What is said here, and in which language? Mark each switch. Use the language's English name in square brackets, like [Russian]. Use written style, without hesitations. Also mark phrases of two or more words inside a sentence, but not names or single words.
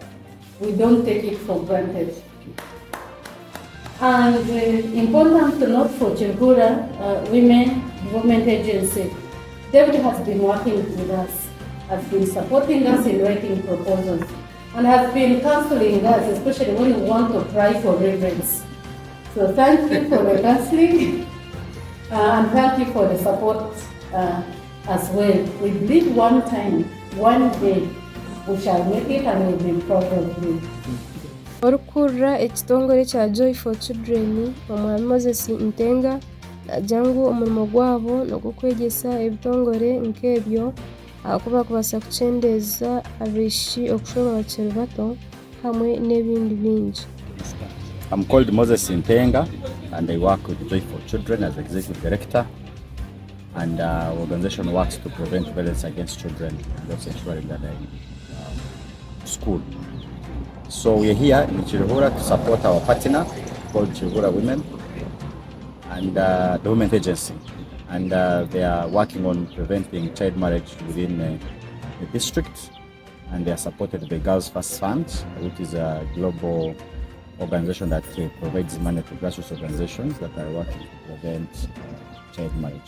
[English] We don't take it for granted. And important to note for Kiruhura Women Development Agency, David has been working with us, has been supporting us in writing proposals, and has been counseling us, especially when we want to try for reverence. So thank you for the counseling, and thank you for the support as well. We believe one time, one day, we shall make it and we'll be proud of you. [Nyankole] Orukurra ekitongore kya Joy for Children omwami Moses Ntenga nagira ngu omurimo gwabo n'ogw'okwegyesa ebitongore nk'ebyo ahakuba kubaasa kukyendeza abaishiki okushoma bakiri bato hamwe n'ebindi bingi. [English] I'm called Moses Ntenga and I work with Joy for Children as Executive Director, and our organization works to prevent violence against children and also ensuring that they're in school. So we're here in Kiruhura to support our partner called Kiruhura Women and the Women Agency, and they are working on preventing child marriage within the district, and they are supported by Girls First Fund, which is a global organization that provides money to grassroots organizations that are working to prevent child marriage.